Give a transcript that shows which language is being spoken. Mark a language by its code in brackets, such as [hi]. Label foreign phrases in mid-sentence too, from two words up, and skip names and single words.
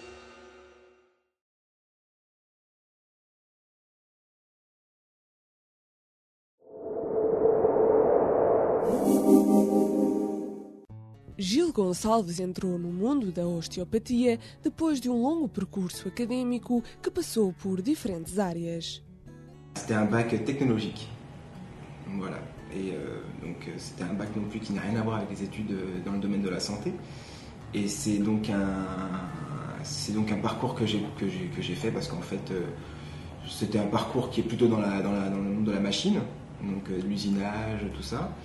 [pt] Gil Gonçalves entrou no mundo da osteopatia depois de um longo percurso académico que passou por diferentes áreas. [fr] C'était un bac technologique. Voilà. Et donc c'était un bac non plus qui n'a rien à voir avec les études dans le domaine de la santé. Et c'est donc un parcours que j'ai fait parce qu'en fait c'était un parcours qui est plutôt dans le monde de la machine, donc l'usinage, tout ça.